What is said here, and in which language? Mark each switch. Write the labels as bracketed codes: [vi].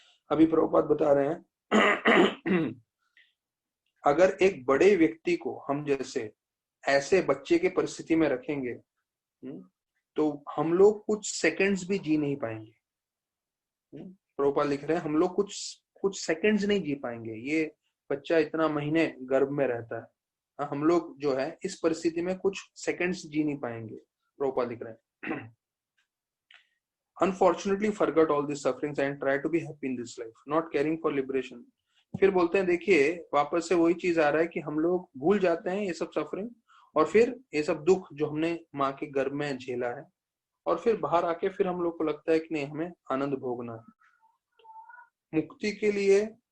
[hi] अभी प्रभुपाद बता रहे हैं अगर एक बड़े व्यक्ति को हम जैसे ऐसे बच्चे के परिस्थिति में रखेंगे तो हम लोग कुछ सेकंड्स भी जी नहीं पाएंगे। प्रभुपाद लिख रहे हैं हम लोग कुछ सेकंड्स नहीं जी पाएंगे। ये बच्चा इतना महीने गर्भ में रहता है, हम लोग जो है इस परिस्थिति में कुछ सेकंड्स जी नहीं पाएंगे। प्रभुपाद लिख रहे हैं [en] Unfortunately forgot all these sufferings and try to be happy in this life, not caring for liberation. [hi] फिर बोलते हैं देखिए वापस से वही चीज आ रहा है कि हम लोग भूल जाते हैं ये सब सफरिंग और फिर ये सब दुख जो हमने माँ के गर्भ में झेला है और फिर बाहर आके फिर हम लोग को लगता है कि नहीं हमें आनंद भोगना है मुक्ति के लिए।